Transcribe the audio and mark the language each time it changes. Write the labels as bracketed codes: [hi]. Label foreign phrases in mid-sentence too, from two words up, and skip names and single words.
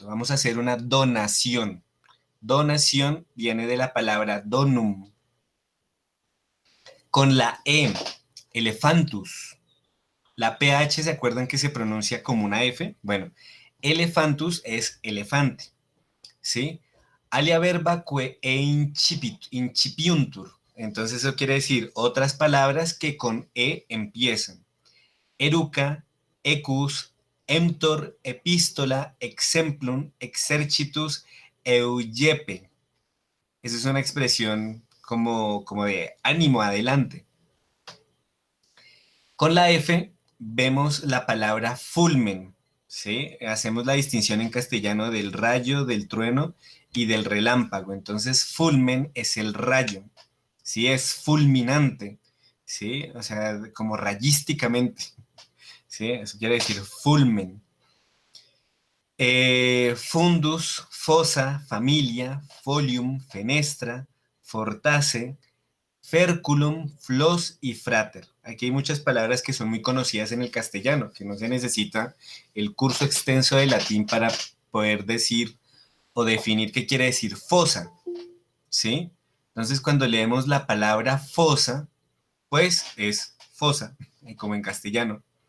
[es] Vamos a hacer una donación. Donación viene de la palabra donum. Con la E, elefantus. La PH, ¿se acuerdan que se pronuncia como una F? Bueno, elefantus es elefante, ¿sí? [la] Alia verba que e incipiuntur. [es] Entonces eso quiere decir otras palabras que con E empiezan. [la] Eruca, ecus, emptor, epístola, exemplum, exercitus, eugepe. [es] Esa es una expresión como de ánimo, adelante. Con la F vemos la palabra fulmen, ¿sí? Hacemos la distinción en castellano del rayo, del trueno y del relámpago. Entonces, fulmen es el rayo, ¿sí? Es fulminante, ¿sí? O sea, como rayísticamente, ¿sí? Eso quiere decir fulmen. [la] Fundus, fosa, familia, folium, fenestra, fortace, ferculum, flos y frater. [es] Aquí hay muchas palabras que son muy conocidas en el castellano, que no se necesita el curso extenso de latín para poder decir o definir qué quiere decir fosa, ¿sí? Entonces, cuando leemos la palabra fosa, pues es fosa, como en castellano.